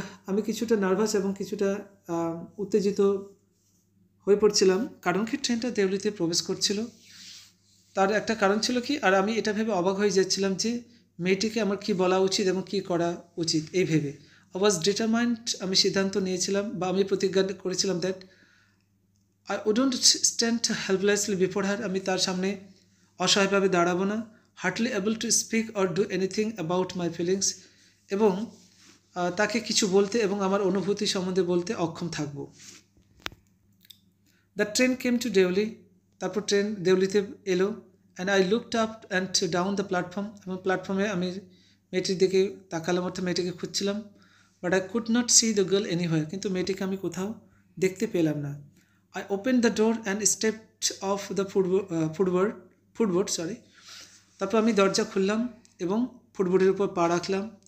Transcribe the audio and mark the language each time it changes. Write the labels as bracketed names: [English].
[Bangla] আমি কিছুটা নার্ভাস এবং কিছুটা উত্তেজিত হয়ে পড়ছিলাম, কারণ কি ট্রেনটা দেউলিতে প্রবেশ করছিল। তার একটা কারণ ছিল কি, আর আমি এটা ভেবে অবাক হয়ে যাচ্ছিলাম যে মেয়েটিকে আমার কি বলা উচিত এবং কি করা উচিত এই ভেবে। [English] I was determined, [Bangla] আমি সিদ্ধান্ত নিয়েছিলাম বা আমি প্রতিজ্ঞা করেছিলাম [English] That I wouldn't stand helplessly before her. [Bangla] আমি তার সামনে অসহায়ভাবে দাঁড়াবো না, [English] hardly able to speak or do anything about my feelings, [Bangla] এবং তাকে কিছু বলতে এবং আমার অনুভূতি সম্বন্ধে বলতে অক্ষম থাকব। [English] The train came to Devli. [Bangla] তারপর ট্রেন দেউলিতে এলো, [English] and I looked up and down the platform. [Bangla] এবং প্ল্যাটফর্মে আমি মেয়েটির দিকে তাকালাম, অর্থাৎ মেয়েটিকে খুঁজছিলাম, [English] but I could not see the girl anywhere. [Bangla] কিন্তু মেয়েটিকে আমি কোথাও দেখতে পেলাম না। [English] I opened the door and stepped off the footboard. [Bangla] তারপর আমি দরজা খুললাম এবং ফুটবোর্ডের উপর পা রাখলাম।